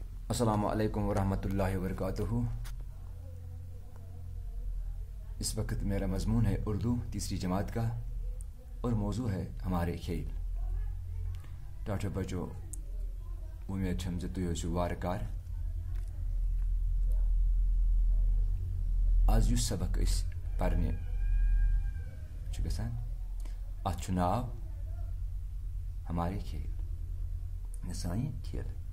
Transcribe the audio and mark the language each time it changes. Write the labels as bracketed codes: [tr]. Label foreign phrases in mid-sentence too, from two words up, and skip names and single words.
[ur] السلام علیکم ورحمۃ اللہ وبرکاتہ۔ اس وقت میرا مضمون ہے اردو تیسری جماعت کا اور موضوع ہے ہمارے کھیل۔ [ks] ٹاٹھو بچو امید چھم زِ تُہۍ ٲسِو وارٕ کار۔ آز یُس سبق أسۍ پرنہِ چھُ گژھان اَتھ چھُ ناو ہمارے کھیل، سانہِ کھیل۔